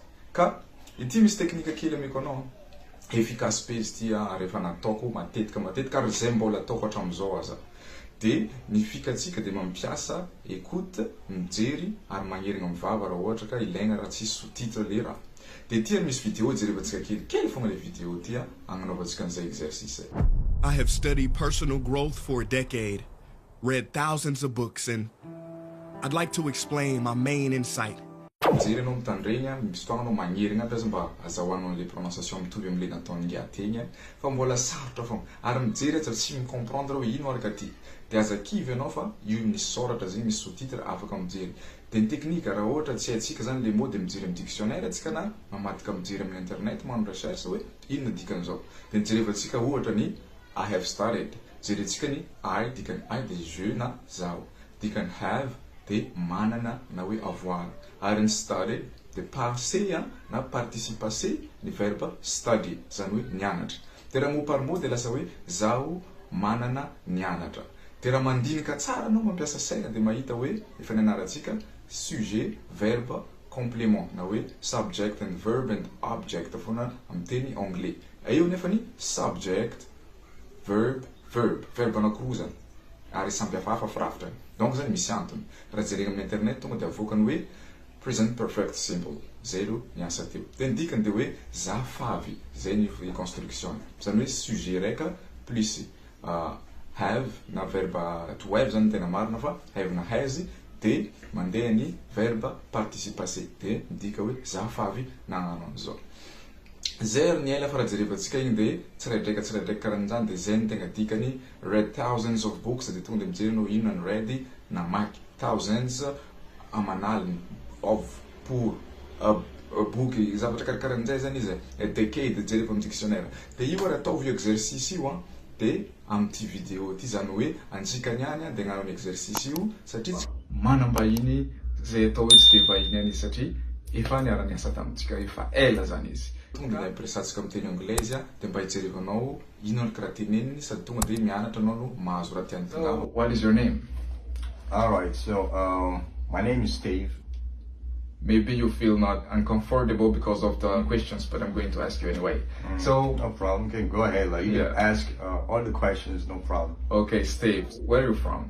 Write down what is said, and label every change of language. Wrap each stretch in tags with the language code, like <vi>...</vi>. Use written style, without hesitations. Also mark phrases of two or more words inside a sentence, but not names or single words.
<mg>Ka ity misy teknika kely amiko anao. Efficace be izy ty rehefa nataoko matetika ary zay mbola ataoko hatramizao aza. De ny fikatsika de mampiasa écoute, mijery ary magnerigna mivava raha ohatra ka ilaigna raha tsisy sous-titre le raha. De tia misy vidéo jerevantsika kely fogna</mg> <fr>le vidéo</fr> <mg>ty agnanaovantsika an'izay exercice.</mg> <en>I have studied personal growth for a decade, read thousands of books, and I'd like to explain my main insight.</en> <mg>Mijery anao mitandregna, misy fotoagna anao magnerigna aby aza mba azahoanao</mg> <fr>le prononciation</fr> <mg>mitovy am'le nataony ngiaty igny, fa mbola sarotra fogna. Ary mijery aza tsy micomprendre hoe ino araka ty. De aza kivy anao fa io misy soratra zay misy sous-titre afaka mijery. De ny teknika raha ohatra tsy haintsika zany</mg> <fr>le mot</fr> <mg>de mijery amin'ny dictionnaire atsika na mamadika mijery amin'ny internet magnano recherche hoe inona dikan'izao. De jerevantsika ohatra ny</mg> <en>I have started.</en> <mg>Jerentsika ny I dikany I de je na zaho. Dikany have de manana na hoe avoir. Ary ny study de passé na</mg> <fr>participe passé</fr> <mg>ny verbe study zany hoe nianatra. De raha</mg> <fr>mot par mot</fr> <mg>de lasa hoe zaho manana nianatra. De raha mandinika tsara anao mampiasa saina de mahita hoe efa nianarantsika</mg> <fr>sujet, verbe, complément</fr> <mg>na hoe</mg> <en>subject and verb and object</en> <mg>fogna amin'ny teny anglais. Eo nefa ny</mg> <en>subject, verb,</en> <mg>verbe anankiroa zany. Ary samy hafahafa firafitra. Donc zany misy antony. Raha jerena amin'ny internet tonga de avokany hoe</mg> <en>present perfect simple.</en> <mg>Zay ro niasa teo. De ny dikany de hoe zafavy. Zay ny construction. Zany hoe sujet raika plus have na verbe</mg> <en>to have</en> <mg>zany tena marina fa have na has de mandeha ny</mg> <fr>verbe participe passé.</fr> <mg>De midika hoe zafavy nagnano an'izao. Zay ny ela fa raha jerevantsika igny de tsiraidraika karan'izany de zay ny tegna dikany</mg> <en>read thousands of books</en> <mg>de tonga de mijery anao ino ny ready na maky thousands amanaly of pour a book zavatra karan'izay zany izy</mg> <en>a decade</en> <mg>jerefa amin'ny dictionnaire. De io raha ataovy io exercice io de amin'ity vidéo ty zany hoe antsika niany de agnano exercice io satria manambahiny zay atao hoe tsy de vahiny any izy satria efa niara niasa tamintsika efa ela zany izy. Tonga de ampiresantsika amin'ny teny anglaise de mba hijerevanao ino ny karaha teneniny sady tonga de mianatra anao no mahazo raha tiany tongava.</mg> <en>What is your name? Alright, so my name is Steve. Maybe you feel not uncomfortable because of the questions, but I'm going to ask you anyway. So No problem. Okay, go ahead. Like you can ask all the questions, no problem. Okay, Steve, where are you from?</en>